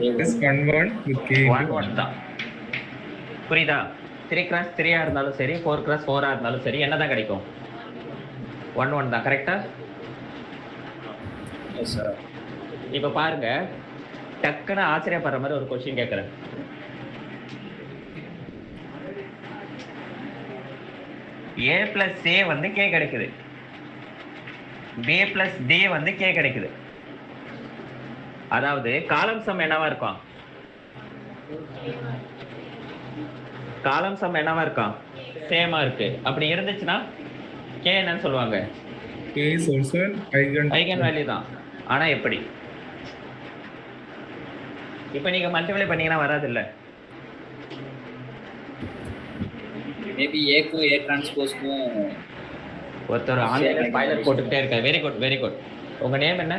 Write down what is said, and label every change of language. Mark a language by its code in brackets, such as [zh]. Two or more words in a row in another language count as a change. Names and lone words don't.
[en] This 1 1 with k [ta] 1 1 தான். புரியுதா? 3x3 இருந்தாலும் சரி 4x4 இருந்தாலும் சரி என்னதான் கிடைக்கும்? 1 1 தான். கரெக்டா? [en] yes sir. [ta] இப்ப பாருங்க, டக்குன்னு ஆச்சரியப்படுற மாதிரி ஒரு கொஸ்டின் கேட்கறேன். [en] a plus a [ta] வந்து k கிடைக்குது, [en] b plus d [ta] வந்து k கிடைக்குது. அதாவது [en] column sum [ta] என்னவா இருக்கும்? [en] column sum [ta] என்னவா இருக்கும்? சேமா இருக்கு. அப்படி இருந்துச்சுன்னா k என்னன்னு சொல்லுவாங்க? [en] K is also an eigen value [ta] தான். ஆனா எப்படி? இப்போ நீங்க மல்டிப்ளை பண்ணீங்கன்னா வராது இல்ல? மேபி ஏக்கும் ஏ டிரான்ஸ்போஸ்க்கும் ஒருத்தர் ஆன்லைன்ல ஸ்பாய்லர் போட்டுக்கிட்டே இருக்காரு. [en] very good very good. [ta] உங்க நேம் என்ன?